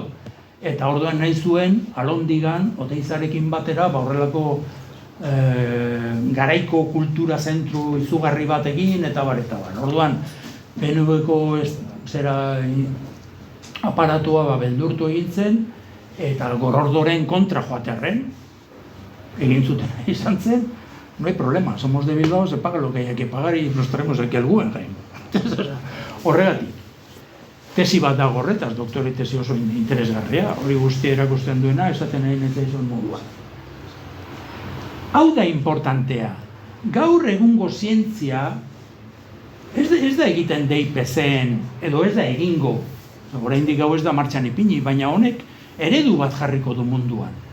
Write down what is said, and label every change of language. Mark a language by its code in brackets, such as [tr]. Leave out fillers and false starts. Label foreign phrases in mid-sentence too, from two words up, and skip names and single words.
[eu] Eta orduan nahi zuen, Alondigan, Oteizarekin batera, horrelako garaiko kultura zentru izugarri bat egin, eta bar. Orduan, PNV-ko aparatua beldurtu egin zen, eta Gorordoren kontra joatearren, egin zuten izan zen, [es] no hay problema, somos de Bilbao, se paga lo que hay que pagar y nos traemos aquí al Guggenheim. [eu] Horregatik. Tesi bat dago horretaz, doktore tesi oso interesgarria, hori guztia erakusten duena, esaten nahi netzaizun moduan. Hau da importantea, gaur egungo zientzia, ez da egiten DIPC-en, edo ez da egingo, oraindik hau ez da martxan ipini, baina honek eredu bat jarriko du munduan.